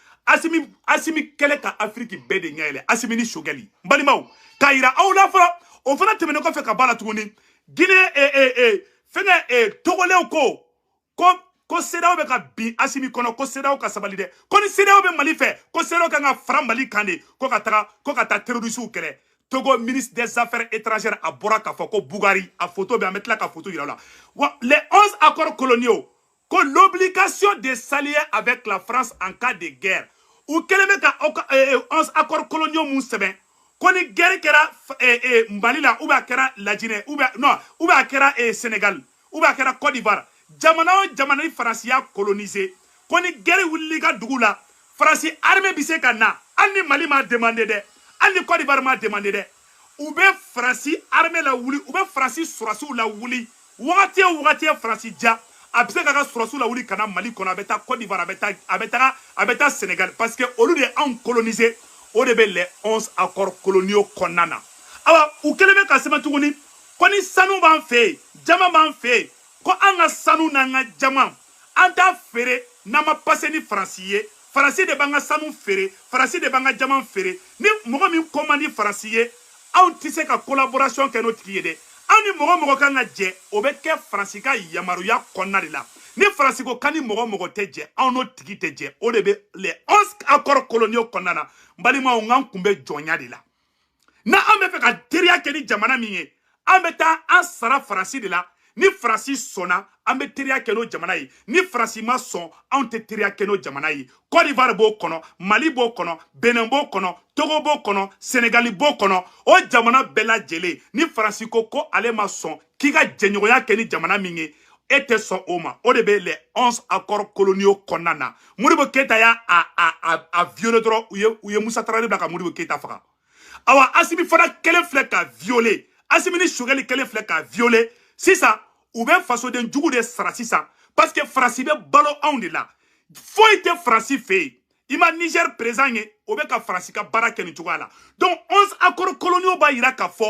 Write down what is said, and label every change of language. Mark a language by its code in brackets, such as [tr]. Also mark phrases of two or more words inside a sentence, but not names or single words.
[bm] Asimi kɛlɛ ka Afrique bɛɛ de ɲɛ yɛlɛ Asimi ni Choguel n balimaw k'a yira aw la fɔlɔ o fana tɛmɛnen kɔfɛ ka bɔ a la tuguni Guinée Togolais ko CEDEAO bɛ ka bin Asimi kɔnɔ ko CEDEAO ka sabali dɛ ko ni CEDEAO bɛ Mali fɛ ko CEDEAO kan ka fara Mali kan de ko ka taa terroristes kɛlɛ Togo [fr] ministre des affaires étrangères [bm] a bɔra k'a fɔ ko Bougari a photo bɛ an bɛ tila ka photo yira la [fr] les 11 accords coloniaux que l'obligation de s'allier avec la France en cas de guerre ou [bm] kɛlen bɛ ka [fr] 11 accords coloniaux [bm] mun sɛbɛn ko ni guerre kɛra Mali la [fr] ou bien [bm] a kɛra Lajinɛ [fr] ou bien [bm] a kɛra Sénégal [fr] ou bien [bm] a kɛra Côte d'Ivoire jamana o jamana ni Faransi y'a coloniser ko ni guerre wulila ka dugu la Faransi armée bɛ se ka na hali ni Mali m'a demandé dɛ hali ni Côte d'Ivoire m'a demandé dɛ u bɛ Faransi armée la wuli u bɛ Faransi sɔrɔsiw la wuli wagati o wagati ye Faransi ja a bɛ se k'a ka sɔrɔsiw la wuli ka na Mali kɔnɔ a bɛ taa Côte d'Ivoire a bɛ taa Sénégal [fr] parce que [bm] olu de y'anw coloniser o de bɛ [fr] les 11 accords coloniaux [bm] kɔnɔna na awa u kɛlen bɛ ka sɛbɛn tuguni ko ni sanu b'an fɛ yen jama b'an fɛ yen ko an ka sanu n'an ka jama an t'a feere n'an ma pase ni Faransi ye Faransi de b'an ka sanu feere Faransi de b'an ka jama feere ni mɔgɔ min ko man di Faransi ye anw tɛ se ka collaboration kɛ n'o tigi ye dɛ anw ni mɔgɔ kan ka jɛ o bɛ kɛ Faransi ka yamaruya kɔnɔna de la ni Faransi ko kan ni mɔgɔ tɛ jɛ anw n'o tigi tɛ jɛ o de bɛ [fr] les 11 accords coloniaux [bm] kɔnɔna na n balimaw n kun bɛ jɔnya de la na an bɛ fɛ ka teriya kɛ ni jamana min ye an bɛ taa an sara Faransi de la ni Faransi sɔnna an bɛ teriya kɛ n'o jamana ye ni Faransi ma sɔn anw tɛ teriya kɛ n'o jamana ye Côte d'Ivoire b'o kɔnɔ Mali b'o kɔnɔ Benin b'o kɔnɔ Togo b'o kɔnɔ Sénégal b'o kɔnɔ o jamana bɛɛ lajɛlen ni Faransi ko ale ma sɔn k'i ka jɛɲɔgɔnya kɛ ni jamana min ye e tɛ sɔn o ma o de bɛ [fr] les 11 accords coloniaux [bm] kɔnɔna na Modibo Keïta y'a violé dɔrɔn u ye Musa Traoré bila ka Modibo Keïta faga awa Asimi fana kelen filɛ ka violer Asimi ni Choguel kelen filɛ ka violer sisan u bɛ fasoden jugu de sara sisan parce que Faransi bɛ balo anw de la foyi tɛ Faransi fɛ yen i ma Niger président ye o bɛ ka Faransi ka baara kɛ nin cogoya la donc [fr] 11 accords coloniaux [bm] b'a yira k'a fɔ